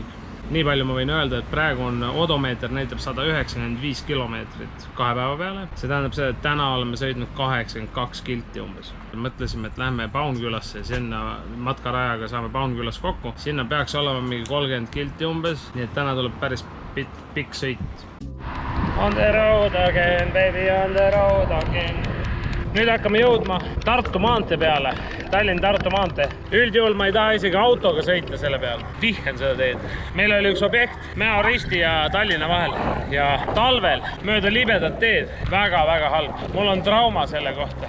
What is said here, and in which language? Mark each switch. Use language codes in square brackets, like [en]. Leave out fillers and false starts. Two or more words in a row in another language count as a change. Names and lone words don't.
[et] Nii palju ma võin öelda, et praegu on odomeeter näitab 195 kilomeetrit 2 päeva peale. See tähendab seda, et täna oleme sõitnud 82 kilti umbes. Mõtlesime, et lähme Paunkülasse, sinna matkarajaga saame Paunkülas kokku. Sinna peaks olema mingi 30 kilti umbes, nii et täna tuleb päris pikk sõit. [en] On the road again, baby, on the road again. [et] Nüüd hakkame jõudma Tartu maantee peale, Tallinn-Tartu maantee. Üldjuhul ma ei taha isegi autoga sõita selle peal. Vihkan seda teed. Meil oli üks objekt Mäo-Risti ja Tallinna vahel ja talvel mööda libedat teed. Väga-väga halb. Mul on trauma selle kohta.